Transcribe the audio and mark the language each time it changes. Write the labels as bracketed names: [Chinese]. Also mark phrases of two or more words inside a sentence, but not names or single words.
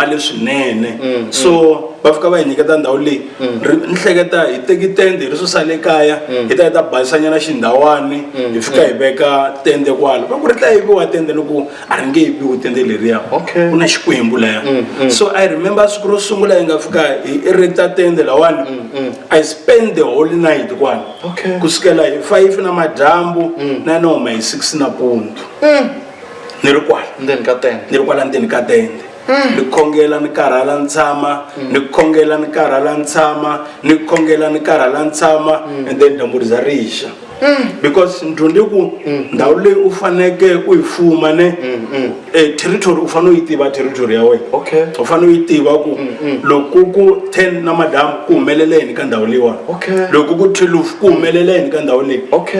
[Tsonga] leswinene so va fika va hi nyiketa ndhawu leyi ni hleketa hi teki tende hi ri susa le kaya hi ta basisanyana xindhawani hi fika hi veka tende kwalo va ku ri ta yiviwa tende loko a ri nge yiviwi tende leriya ku na Xikwembu laya so [English] I remember [Tsonga] siku ro sungula hi nga fika hi erecta tende lawani [English] I spend the whole night [Tsonga] kwani kusukela hi 5 na madyambu na noma hi 6 nampundzu ni ri kwala ndzeni ka tende ni khongela ni karhala ni tshama ni khongela ni karhala ni tshama ni khongela ni karhala ni tshama [English] and then [Tsonga] dyambu za rixa because ndyondze ku ndhawu leyi u faneke u yi fuma ne territory u fanele u yi tiva territory ya wena u fanele u yi tiva ku loko ku 10 na madyambu ku humeleleni ka ndhawu leyiwani loko ku 12 ku humeleleni ka ndhawu leyi